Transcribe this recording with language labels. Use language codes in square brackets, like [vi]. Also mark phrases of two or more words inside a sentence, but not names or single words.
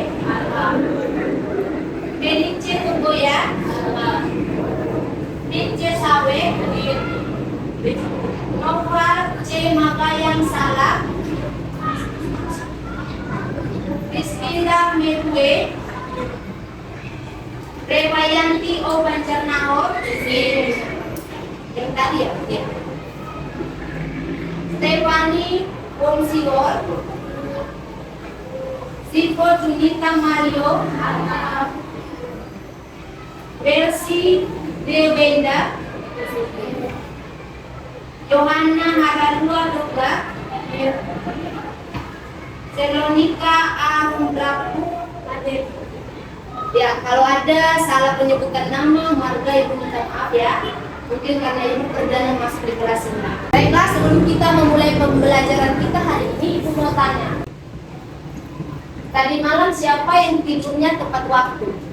[id] Melice Tugoya, Pince Sawe, Nova C. Makayang Salah, Rizkinda Medwe, Rewayanti O. Banjarnahor, yang tadi ya, Stefani Wongsiwor, Sipo Junita Mario, Belsi Dewenda, Johanna Hararua Doga, Selonika Arundrapu. Ya, kalau ada salah penyebutan nama, marga, ibu minta maaf ya. Mungkin karena ibu perdana masuk di kelas ini. Baiklah, sebelum kita memulai pembelajaran kita hari ini, ibu mau tanya. Tadi malam siapa yang tidurnya tepat waktu?